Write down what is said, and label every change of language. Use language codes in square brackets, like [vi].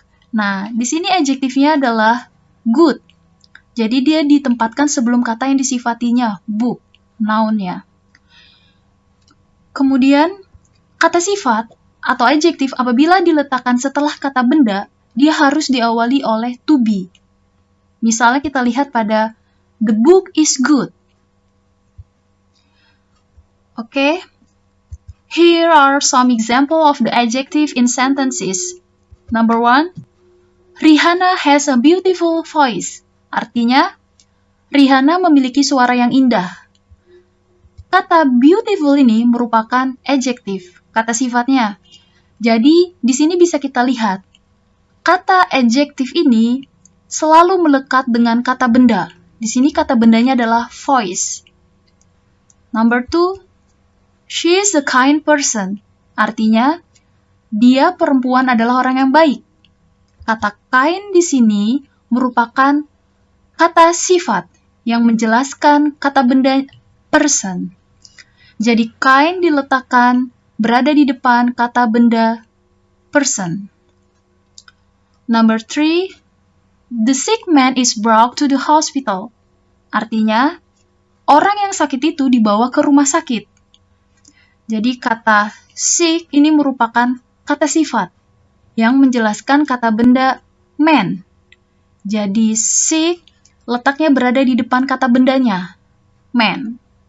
[id] Nah, di sini adjektifnya adalah good. Jadi dia ditempatkan sebelum kata yang disifatinya, book, noun-nya. Kemudian, kata sifat atau adjektif apabila diletakkan setelah kata benda, dia harus diawali oleh to be. Misalnya kita lihat pada [en] the book is good. Okay, here are some example of the adjective in sentences. Number 1, Rihanna has a beautiful voice. [id] Artinya, Rihanna memiliki suara yang indah. Kata beautiful ini merupakan adjektif, kata sifatnya. Jadi, di sini bisa kita lihat, kata adjektif ini selalu melekat dengan kata benda. Di sini kata bendanya adalah voice. [en] Number 2, she is a kind person. [id] Artinya, dia perempuan adalah orang yang baik. Kata kind di sini merupakan kata sifat yang menjelaskan kata benda person. Jadi kind diletakkan berada di depan kata benda person. [en] Number 3, the sick man is brought to the hospital. [id] Artinya, orang yang sakit itu dibawa ke rumah sakit. Jadi kata sick ini merupakan kata sifat yang menjelaskan kata benda man. Jadi sick letaknya berada di depan kata bendanya, man.